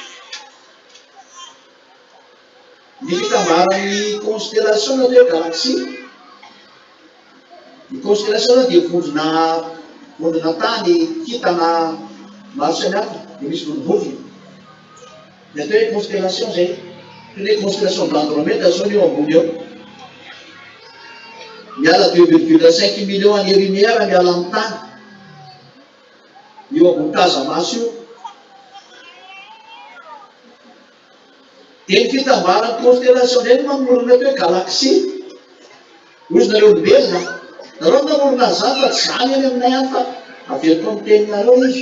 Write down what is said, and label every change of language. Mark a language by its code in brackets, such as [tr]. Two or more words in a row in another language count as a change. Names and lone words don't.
[mg] Ny fitambaran'ny constellation na hoe galaxie, ny constellation dia vondrona tany kitana maro samihafa dia misy volovolony. Dia atao hoe constellation zay, toy ny [fr] constellation d'Andromède [mg] zao eo ambony eo. Miala 2,5 [fr] millions années-lumière [mg] miala amin'ny tany. Io ambony taza-maso io. Dia ny fitambaran'ny constellation zay no mamorona hoe galaxie. Ozy nareo olombelona, nareo namorona zany fa tsy zany eny aminay any fa averiko amin'ny teninareo izy.